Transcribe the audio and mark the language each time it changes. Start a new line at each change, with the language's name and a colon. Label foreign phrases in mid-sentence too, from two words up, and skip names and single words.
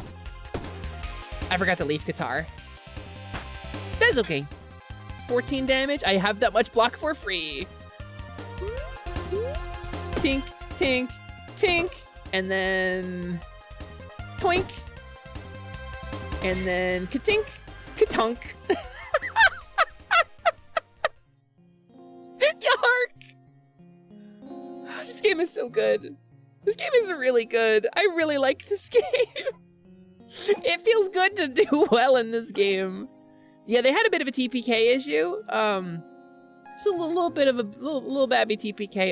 English: I forgot the leaf guitar. That's okay. 14 damage. I have that much block for free. Tink, tink, tink. And then toink. And then ka-tink, ka-tunk. Yark! This game is so good. This game is really good. I really like this game. It feels good to do well in this game. Yeah, they had a bit of a TPK issue. It's a little bit of a little babby TPK.